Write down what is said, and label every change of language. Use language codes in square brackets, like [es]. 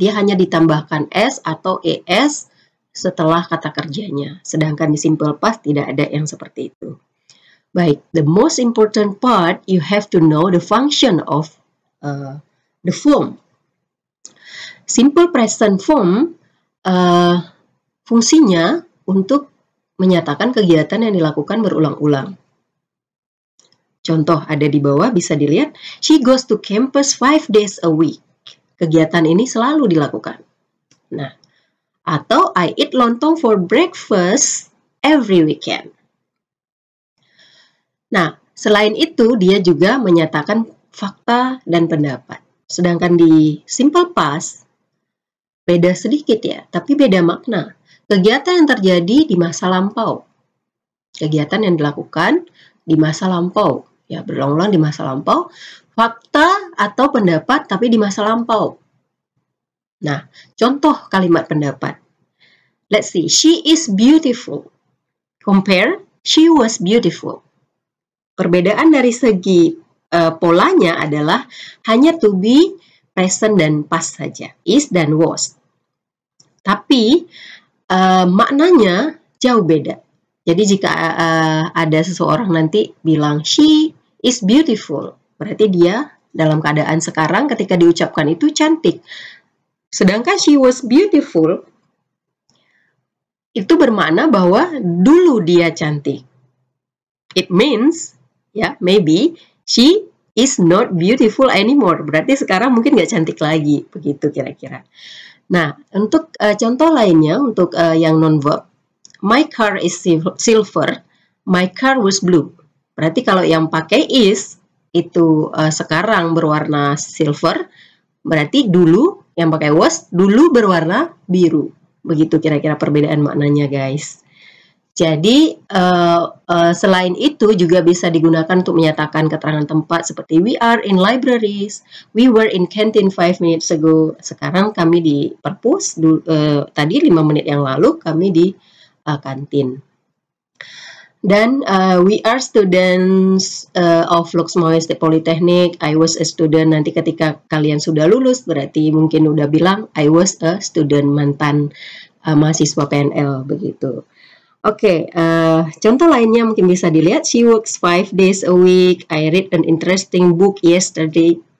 [id] Dia hanya ditambahkan s atau es setelah kata kerjanya. Sedangkan di simple past tidak ada yang seperti itu. [en] Baik, the most important part, you have to know the function of the form. [id] Simple present form fungsinya untuk menyatakan kegiatan yang dilakukan berulang-ulang. Contoh ada di bawah, bisa dilihat. [en] She goes to campus 5 days a week. [id] Kegiatan ini selalu dilakukan. Nah, atau [en] I eat lontong for breakfast every weekend. [id] Nah, selain itu dia juga menyatakan fakta dan pendapat. Sedangkan di simple past, beda sedikit ya, tapi beda makna. Kegiatan yang terjadi di masa lampau. Kegiatan yang dilakukan di masa lampau. Ya, berulang-ulang di masa lampau. Fakta atau pendapat tapi di masa lampau. Nah, contoh kalimat pendapat. [en] Let's see. She is beautiful. Compare, she was beautiful. [id] Perbedaan dari segi polanya adalah hanya to be, present, dan past saja. Is dan was. Tapi maknanya jauh beda. Jadi jika ada seseorang nanti bilang [en] she is beautiful, [id] berarti dia dalam keadaan sekarang ketika diucapkan itu cantik. Sedangkan [en] she was beautiful [id] itu bermakna bahwa dulu dia cantik. [en] It means, ya, maybe she is not beautiful anymore. [id] Berarti sekarang mungkin nggak cantik lagi, begitu kira-kira. Nah, untuk contoh lainnya, untuk yang non-verb, [en] my car is silver, my car was blue. [id] Berarti kalau yang pakai is, itu sekarang berwarna silver, berarti dulu yang pakai was, dulu berwarna biru. Begitu kira-kira perbedaan maknanya, guys. Jadi, selain itu juga bisa digunakan untuk menyatakan keterangan tempat seperti [en] we are in libraries, we were in canteen 5 minutes ago. [id] Sekarang kami di perpus, tadi 5 menit yang lalu kami di kantin. [en] Dan we are students of Loksmawe State Polytechnic. I was a student. [id] Nanti ketika kalian sudah lulus, berarti mungkin udah bilang [en] I was a student, [id] mantan mahasiswa PNL, begitu. Oke, contoh lainnya mungkin bisa dilihat. [en] She works 5 days a week. I read an interesting book yesterday.